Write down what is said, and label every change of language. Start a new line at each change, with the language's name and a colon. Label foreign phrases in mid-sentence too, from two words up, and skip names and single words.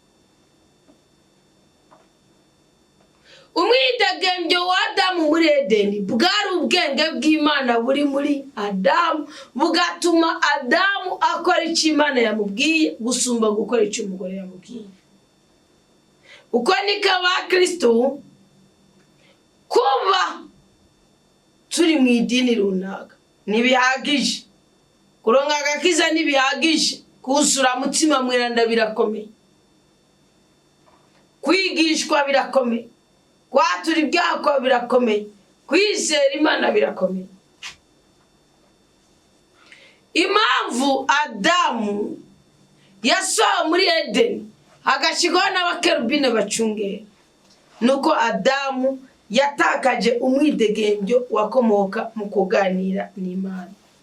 Rundi: umwidegembyo wa Adamu muri Edeni bwari ubwenge bw'Imana buri muri Adamu bugatuma Adamu akora icyo Imana yamubwiye gusumba gukora icyo umugore yamubwiye uko niko ba Kristo kuba turi mu idini runaka nibihagije kuronka agakiza nibihagije kusura mutima mwiranda birakomeye kwigishwa birakomeye kwatura ibyako birakomeye kwizera Imana birakomeye impamvu Adamu yasohowe muri Edeni agashigwa n'abakerubine bacungera nuko Adamu yatakaje umwidegembyo wakomoka mu kuganira n'Imana